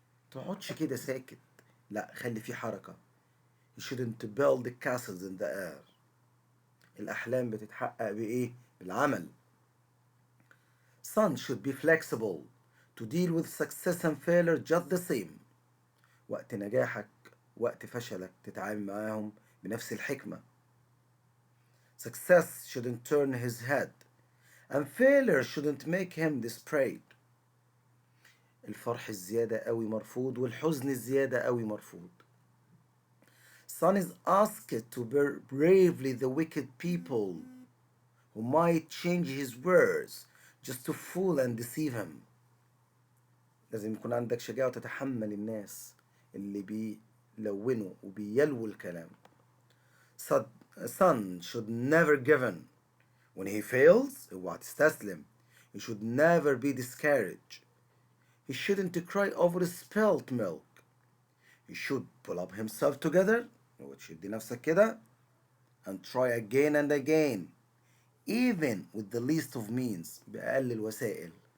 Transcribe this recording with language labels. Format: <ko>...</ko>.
<ar>تقعدش كده ساكت. لا خلي في حركة.</ar> <en>You shouldn't build castles in the air.</en> <ar>الأحلام بتتحقق بإيه؟ بالعمل.</ar> <en>Son should be flexible to deal with success and failure just the same.</en> <ar>وقت نجاحك وقت فشلك تتعامل معاهم بنفس الحكمة.</ar> <en>Success shouldn't turn his head and failure shouldn't make him desperate.</en> <ar>الفرح الزيادة قوي مرفوض والحزن الزيادة قوي مرفوض.</ar> <en>Son is asked to bear bravely the wicked people who might change his words just to fool and deceive him.</en> <ar>لازم يكون عندك شجاعة وتتحمل الناس اللي بيلونوا وبيلووا الكلام.</ar> <en>Son should never give in. When he fails,</en> <ar>اوعى تستسلم.</ar> <en>He should never be discouraged. He shouldn't cry over spilled milk. He should pull up himself together</en> <ar>وتشد نفسك كده</ar> <en>and try again and again even with the least of means</en> <ar>بأقل الوسائل.</ar>